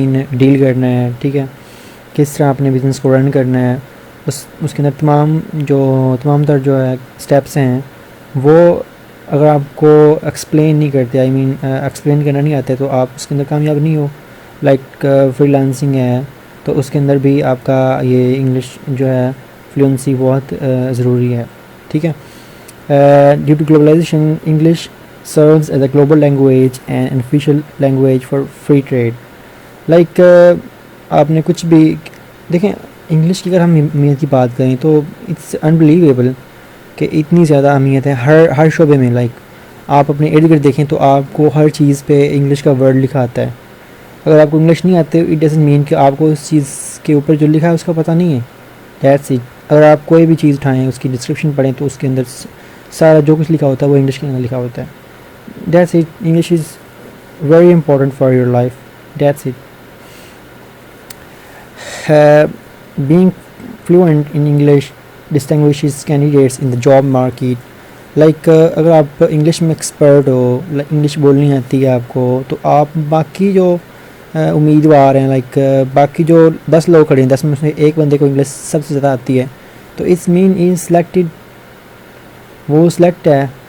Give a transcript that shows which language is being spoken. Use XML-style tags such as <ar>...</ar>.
<ur>Deal کرنا ہے، ٹھیک ہے؟ کس طرح اپنے بزنس کو رن کرنا ہے، اس کے اندر تمام تر جو ہے سٹیپس ہیں، وہ اگر آپ کو ایکسپلین نہیں کرتے، ایکسپلین کرنا نہیں آتا ہے تو آپ اس کے اندر کامیاب نہیں ہو۔ لائک فری لانسنگ ہے، تو اس کے اندر بھی آپ کا یہ انگلش جو ہے فلوئنسی بہت ضروری ہے. ٹھیک ہے.</ur> <en>Due to globalization English serves as a global language and an official language for free trade.</en> <ur>Like آپ نے کچھ بھی دیکھیں انگلش کی اگر ہم اہمیت کی بات کریں تو</ur> <en>it's unbelievable</en> <ur>کہ اتنی زیادہ اہمیت ہے ہر شعبے میں. لائک آپ اپنے ارد گرد دیکھیں تو آپ کو ہر چیز پہ انگلش کا ورڈ لکھا آتا ہے. اگر آپ کو انگلش نہیں آتے</ur> <en>it doesn't mean</en> <ur>کہ آپ کو اس چیز کے اوپر جو لکھا ہے اس کا پتہ نہیں ہے.</ur> <en>That's it.</en> <ur>اگر آپ کوئی بھی چیز اٹھائیں اس کی ڈسکرپشن پڑھیں تو اس کے اندر سارا جو کچھ لکھا ہوتا ہے وہ انگلش کے اندر لکھا ہوتا ہے.</ur> <en>That's it. English is very important for your life. That's it. being fluent in English distinguishes candidates in the job market.</en> <ur>Like اگر آپ انگلش میں ایکسپرٹ ہو, انگلش بولنی آتی ہے آپ کو, تو آپ باقی جو امیدوار ہیں لائک باقی جو 10 لوگ کھڑے ہیں 10 میں سے ایک بندے کو انگلش سب سے زیادہ آتی ہے تو</ur> <en>it's man is selected,</en> <ur>وہ سلیکٹ ہے.</ur>